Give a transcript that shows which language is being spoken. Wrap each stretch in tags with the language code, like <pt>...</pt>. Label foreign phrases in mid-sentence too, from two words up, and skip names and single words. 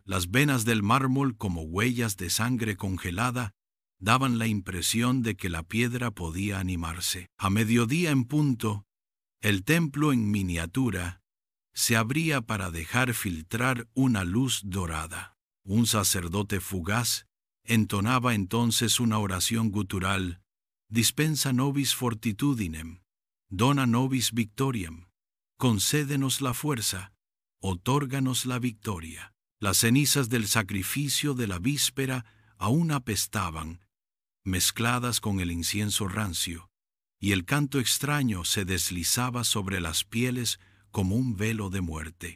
<es>Las venas del mármol, como huellas de sangre congelada, daban la impresión de que la piedra podía animarse. A mediodía en punto, el templo en miniatura se abría para dejar filtrar una luz dorada. Un sacerdote fugaz entonaba entonces una oración gutural:</es> <la>«Dispensa nobis fortitudinem, dona nobis victoriam,</la> <es>concédenos la fuerza, otórganos la victoria». Las cenizas del sacrificio de la víspera aún apestaban, mezcladas con el incienso rancio, y el canto extraño se deslizaba sobre las pieles como un velo de muerte.</es>